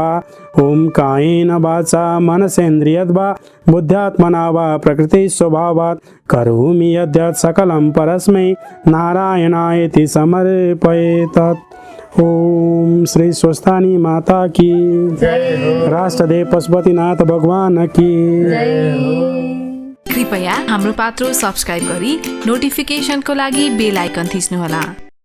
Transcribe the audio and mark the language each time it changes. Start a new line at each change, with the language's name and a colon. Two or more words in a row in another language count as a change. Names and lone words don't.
Sanskrit: ॐ कायेन वाचा मनसेन्द्रियद्वा बुद्ध्यात्मना वा प्रकृतिस्वभावात् करोमि यद्यत् सकलं परस्मै नारायणायेति समर्पयेतत्।
Hindi: ओम श्री स्वस्थानी माता की राष्ट्रदेव पशुपतिनाथ भगवान की।
Nepali: कृपया हाम्रो पात्रो सब्स्क्राइब गरी नोटिफिकेसनको लागि बेल आइकन थिच्नुहोला।